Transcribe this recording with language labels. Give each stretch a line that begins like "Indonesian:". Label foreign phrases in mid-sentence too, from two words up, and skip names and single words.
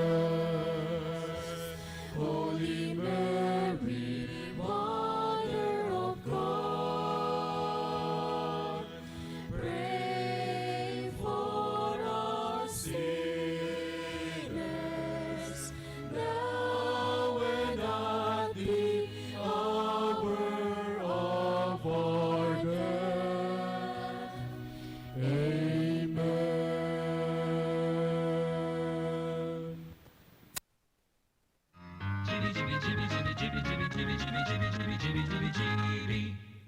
English: Holy Mary, Mother of God, pray for us sinners, now and at the hour of our death. Amen. Jimmy, Jimmy, Jimmy, Jimmy, Jimmy, Jimmy, Jimmy, Jimmy, Jimmy, Jimmy, Jimmy, Jimmy, Jimmy.